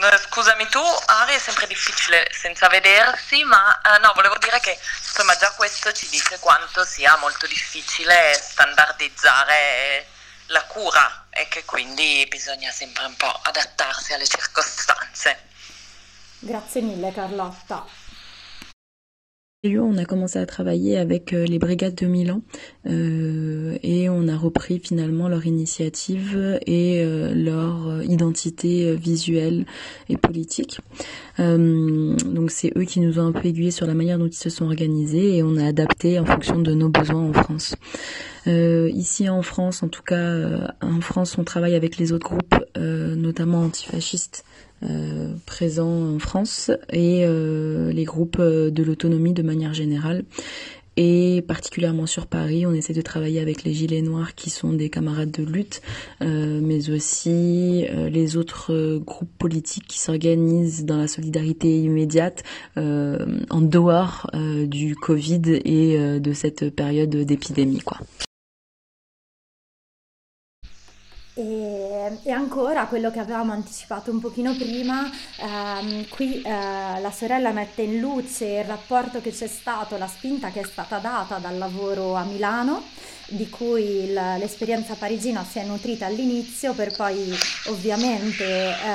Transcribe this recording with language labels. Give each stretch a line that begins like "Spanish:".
Italian: scusami tu, Ari, è sempre difficile senza vedersi, ma no, volevo dire che insomma già questo ci dice quanto sia molto difficile standardizzare la cura e che quindi bisogna sempre un po' adattarsi alle circostanze. Grazie mille, Carlotta.
French: On a commencé à travailler avec les brigades de Milan et on a repris finalement leur initiative et leur identité visuelle et politique. Donc c'est eux qui nous ont un peu aiguillés sur la manière dont ils se sont organisés et on a adapté en fonction de nos besoins en France. Ici en France, en tout cas en France, on travaille avec les autres groupes, notamment antifascistes. Présents en France et les groupes de l'autonomie de manière générale. Et particulièrement sur Paris, on essaie de travailler avec les Gilets Noirs qui sont des camarades de lutte, mais aussi les autres groupes politiques qui s'organisent dans la solidarité immédiate en dehors du Covid et de cette période d'épidémie, quoi.
Italian: E ancora quello che avevamo anticipato un pochino prima, qui la sorella mette in luce il rapporto che c'è stato, la spinta che è stata data dal lavoro a Milano, di cui l'esperienza parigina si è nutrita all'inizio per poi ovviamente